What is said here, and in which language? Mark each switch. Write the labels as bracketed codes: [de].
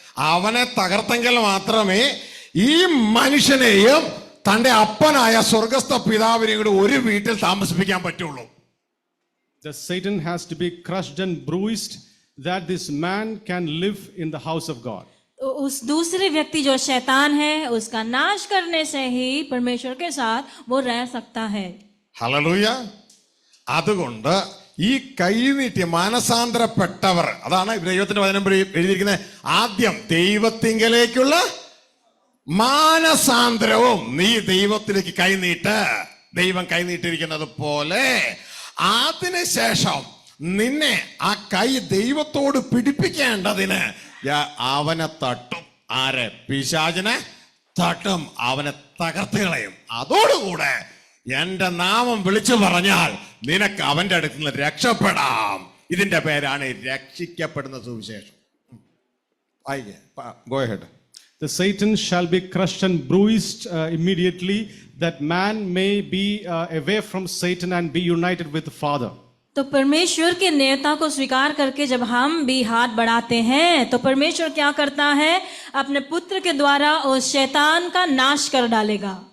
[ml] അവനെ തകർത്തെങ്കിൽ മാത്രമേ ഈ മനുഷ്യനെയും തന്റെ അപ്പനായ സ്വർഗസ്ഥ പിതാവിനെയും കൂടി ഒരു വീട്ടിൽ താമസിപ്പിക്കാൻ പറ്റുള്ളൂ. [en] The Satan has to be crushed and bruised that this man can live in the house of God. [hi] उस दूसरे व्यक्ति जो शैतान है, उसका नाश करने से ही परमेश्वर के साथ वो रह सकता है. [ml] ഹല്ലേലൂയ. അതുകൊണ്ട് ഈ കൈനീട്ടി മാനസാന്തരപ്പെട്ടവർ, അതാണ് ദൈവത്തിന്റെ വചനം എഴുതിയിരിക്കുന്നത്. ആദ്യം ദൈവത്തിങ്കലേക്കുള്ള മാനസാന്തരവും നീ ദൈവത്തിലേക്ക് കൈനീട്ട്, ദൈവം കൈനീട്ടിരിക്കുന്നത് പോലെ. അതിനുശേഷം നിന്നെ ആ കൈ ദൈവത്തോട് പിടിപ്പിക്കേണ്ടതിന് അവനെ തട്ടും. ആരെ? പിശാചിനെ തട്ടും, അവനെ തകർത്ത് കളയും. അതോടുകൂടെ എന്റെ നാമം വിളിച്ചു പറഞ്ഞാൽ നിനക്ക് അവന്റെ അടുത്ത് നിന്ന് രക്ഷപ്പെടാം. ഇതിന്റെ പേരാണ് രക്ഷിക്കപ്പെടുന്ന സുവിശേഷം. [en] Go ahead. The Satan shall be crushed and bruised immediately, that man may be away from Satan and be united with the Father. [hi] तो परमेश्वर के नेता को स्वीकार करके जब हम भी हाथ बढ़ाते हैं, तो परमेश्वर क्या करता है? अपने पुत्र के द्वारा उस शैतान का नाश कर डालेगा.